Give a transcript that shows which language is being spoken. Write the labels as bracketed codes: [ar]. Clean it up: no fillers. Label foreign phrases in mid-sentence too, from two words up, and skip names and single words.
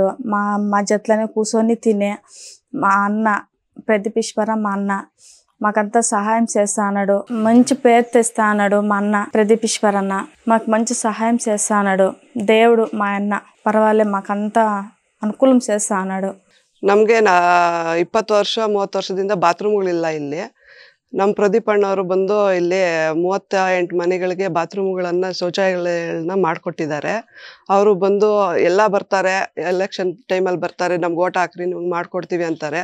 [te] మా జట్లనే కూర్చొని తినే మా అన్న ప్రదీప్ ఈశ్వర మా అన్న మాకంతా సహాయం చేస్తా అన్నాడు. మంచి పేరు తెస్తా అన్నాడు మా అన్న ప్రదీప్ ఈశ్వర్ అన్న. మాకు మంచి సహాయం చేస్తా అన్నాడు దేవుడు. మా అన్న పర్వాలే మాకంతా ಅನುಕೂಲ చేస్తా అన్నాడు. [kn] ನಮಗೆ 20 ವರ್ಷ 30 ವರ್ಷದಿಂದ ಬಾತ್ರೂಮ್ಗಳಿಲ್ಲ ಇಲ್ಲಿ. ನಮ್ಮ ಪ್ರದೀಪ್ ಅಣ್ಣವರು ಬಂದು ಇಲ್ಲಿ 38 ಮನೆಗಳಿಗೆ ಬಾತ್ರೂಮ್ಗಳನ್ನು ಶೌಚಾಲಯಗಳನ್ನ ಮಾಡಿಕೊಟ್ಟಿದ್ದಾರೆ. ಅವರು ಬಂದು ಎಲ್ಲ ಬರ್ತಾರೆ, ಎಲೆಕ್ಷನ್ ಟೈಮಲ್ಲಿ ಬರ್ತಾರೆ, ನಮ್ಗೆ ಓಟ್ ಹಾಕ್ರಿ ನಿಮ್ಗೆ ಮಾಡಿಕೊಡ್ತೀವಿ ಅಂತಾರೆ.